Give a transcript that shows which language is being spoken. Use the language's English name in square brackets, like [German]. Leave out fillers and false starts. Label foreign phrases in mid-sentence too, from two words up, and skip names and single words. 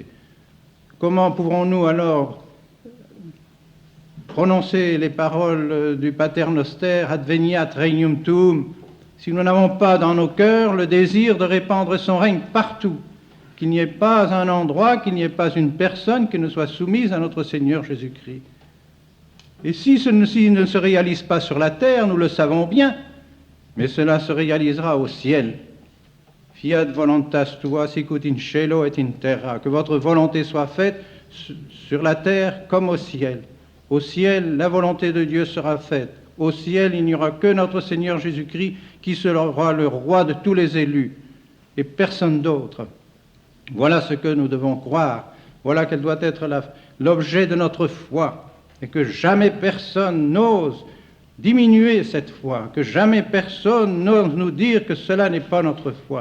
[French] Comment pourrons-nous alors prononcer les paroles du Pater Noster, [Latin] Adveniat regnum tuum, [French] si nous n'avons pas dans nos cœurs le désir de répandre son règne partout, qu'il n'y ait pas un endroit, qu'il n'y ait pas une personne qui ne soit soumise à notre Seigneur Jésus-Christ. Et si ceci ne se réalise pas sur la terre, nous le savons bien, mais cela se réalisera au ciel. [Latin] Fiat voluntas tua sicut in cielo et in terra, [French] que votre volonté soit faite sur la terre comme au ciel. Au ciel, la volonté de Dieu sera faite. Au ciel, il n'y aura que notre Seigneur Jésus-Christ qui sera le roi de tous les élus et personne d'autre. Voilà ce que nous devons croire. Voilà quel doit être l'objet de notre foi, et que jamais personne n'ose diminuer cette foi, que jamais personne n'ose nous dire que cela n'est pas notre foi.